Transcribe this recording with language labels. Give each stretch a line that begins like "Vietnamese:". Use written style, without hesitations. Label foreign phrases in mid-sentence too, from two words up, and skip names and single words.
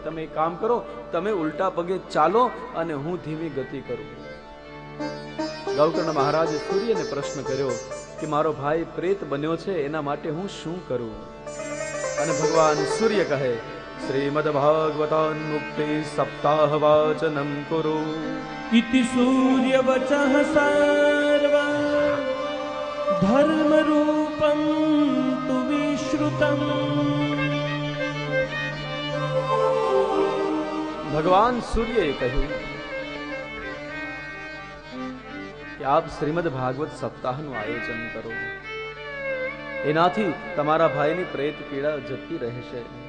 Gujarati: તમે એક કામ કરો, તમે ઉલટા પગે ચાલો અને હું ધીમી ગતિ કરું. ગૌકર્ણ મહારાજે સૂર્યને પ્રશ્ન કર્યો કે મારો ભાઈ પ્રેત બન્યો છે, એના માટે હું શું કરું? અને ભગવાન સૂર્ય કહે,
Sanskrit: श्रीमद भागवतान मुक्ति सप्ताह वाचनम कुरु इति सूर्य वचः सर्व धर्म रूपं तु विश्रुतम्.
Gujarati: ભગવાન સૂર્યએ કહ્યું કે આપ શ્રીમદ ભાગવત સપ્તાહનું આયોજન કરો, એનાથી તમારા ભાઈની પ્રેત પીડા જતી રહેશે.